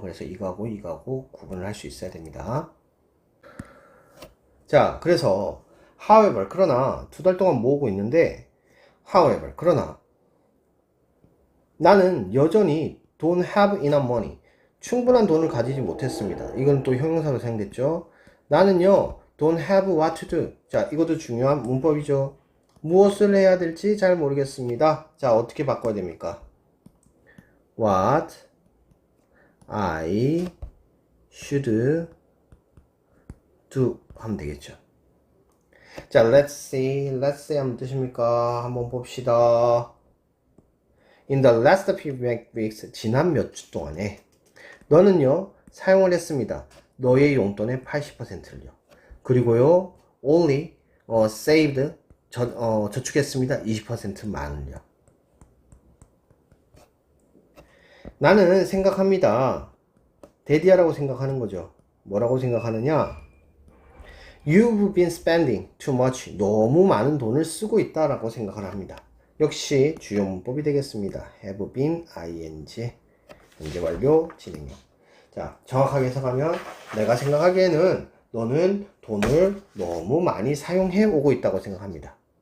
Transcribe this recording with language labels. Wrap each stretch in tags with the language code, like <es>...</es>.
<ko>그래서 이거하고 구분을 할 수 있어야 됩니다. 자, 그래서 however, 그러나 2달 동안 모으고 있는데 however, 그러나 나는 여전히</ko> <en>don't have enough money,</en> <ko>충분한 돈을 가지지 못했습니다. 이건 또 형용사로 사용됐죠. 나는요</ko> <en>don't have what to do.</en> <ko>자, 이것도 중요한 문법이죠. 무엇을 해야 될지 잘 모르겠습니다. 자, 어떻게 바꿔야 됩니까?</ko> <en>What I should do</en> <ko>하면 되겠죠. 자, let's see 하면 뜻입니까? 한번 봅시다.</ko> <en>In the last few weeks,</en> <ko>지난 몇 주 동안에 너는요 사용을 했습니다. 너의 용돈의 80%를요. 그리고요</ko> <en>only saved</en> <ko>저축했습니다. 20%만을요. 나는 생각합니다. 데디아라고 생각하는 거죠. 뭐라고 생각하느냐?</ko> <en>You've been spending too much.</en> <ko>너무 많은 돈을 쓰고 있다라고 생각을 합니다. 역시 주요 문법이 되겠습니다. have been, ing, 현재 완료, 진행형. 자, 정확하게 해석하면 내가 생각하기에는 너는 돈을 너무 많이 사용해 오고 있다고 생각합니다.</ko>